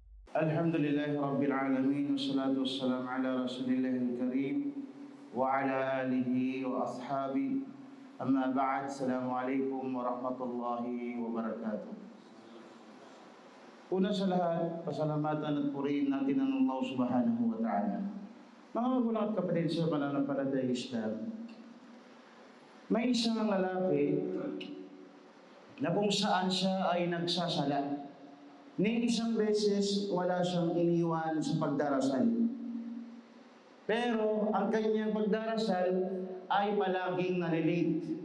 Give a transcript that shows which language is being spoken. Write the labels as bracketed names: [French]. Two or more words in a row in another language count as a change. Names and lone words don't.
[Arabic] الحمد لله رب العالمين، والصلاة والسلام على رسول الله الكريم وعلى آله وأصحابه. أما بعد، السلام عليكم ورحمة الله وبركاته. [Filipino] Una sa lahat, pasalamatan at purihin natin ang Allah [Arabic] سبحانه وتعالى. [Filipino] Mga magulang at kapatid sa pananampalatayang Islam, may isang lalaki na kung saan siya ay nagsasala. Ni isang beses wala siyang iniwan sa pagdarasal. Pero ang kanyang pagdarasal ay palaging nalilate.